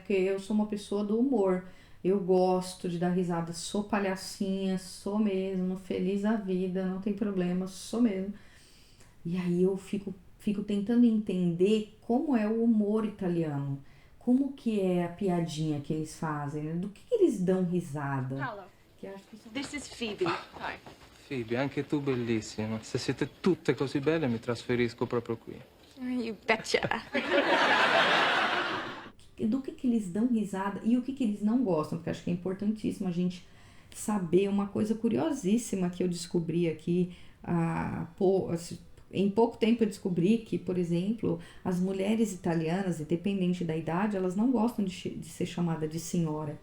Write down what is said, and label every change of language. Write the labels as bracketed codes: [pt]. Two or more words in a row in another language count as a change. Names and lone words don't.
[pt] Porque eu sou uma pessoa do humor. Eu gosto de dar risada, sou palhacinha, sou mesmo, feliz da vida, não tem problema, sou mesmo. E aí eu fico tentando entender como é o humor italiano, como que é a piadinha que eles fazem, né? Do que eles dão risada. [en] Hello. This is Phoebe. Hi. [it] Phoebe, anche tu bellissima. Se siete tutte così belle mi trasferisco proprio qui. [en] You betcha. [pt] Do que eles dão risada e o que eles não gostam, porque acho que é importantíssimo a gente saber uma coisa curiosíssima que eu descobri aqui em pouco tempo. Eu descobri que, por exemplo, as mulheres italianas, independente da idade, elas não gostam de ser chamada de senhora.